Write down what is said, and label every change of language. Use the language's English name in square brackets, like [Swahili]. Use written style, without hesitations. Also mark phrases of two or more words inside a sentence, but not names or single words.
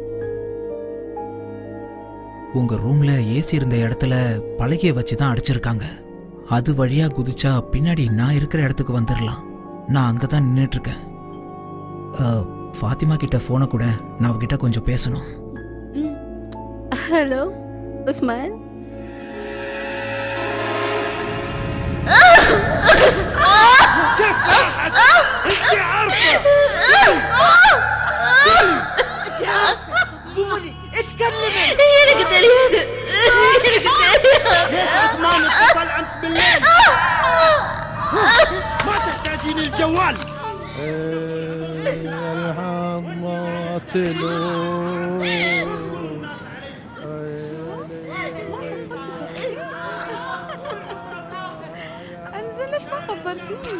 [Tamil] உங்க ரூம்ல ஏசி இருந்த இடத்துல பலகைய வச்சு தான் அடைச்சிருக்காங்க. அது வழியா குதிச்சா பின்னாடி நான் இருக்கிற இடத்துக்கு வந்துடலாம். நான் அங்கதான் நின்றுட்டு இருக்கேன். ஃபாத்திமா கிட்ட போனை கூட, நான் அவகிட்ட கொஞ்சம் பேசணும். ஹலோ உஸ்மான். [Arabic] قولي اتكلمي. [Tamil] எனக்கு தெரியாது. [Arabic] ليش عثمان اتصل امس بالليل؟ ما تحتاجين الجوال. انزل ليش ما خبرتيني؟